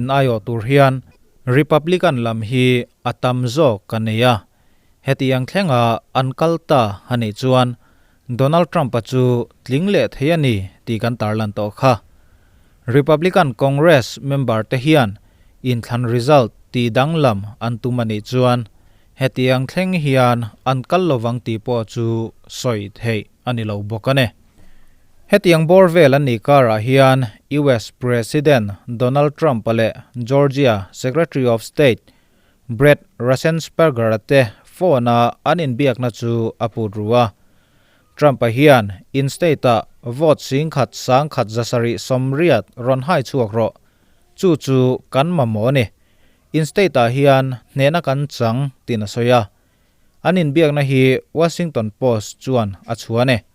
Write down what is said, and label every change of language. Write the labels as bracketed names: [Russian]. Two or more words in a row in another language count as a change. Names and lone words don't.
[Mizo] ayo tur hian Republican lam hi atamjok kaneya hetiang thlenga ankalta hani chuan Donald Trump chu tlingle theyani ti kan tarlan to kha [English] Republican Congress member [Mizo] te hian in thlan result ti danglam antumani chuan hetiang thleng hian ankal lowang ti po chu soi thei ani lo bokane hetiang borvel ani kara hian US President Donald Trump ale Georgia Secretary of State Brett Raffensperger te phone anin biak na chu apurua Trump hian in state vote sing khat sang khat zasari somriat ron hai chuak ro chu chu kan mamoni in state hian nena kan chang tin soya anin biak na hi Washington Post chuan achuane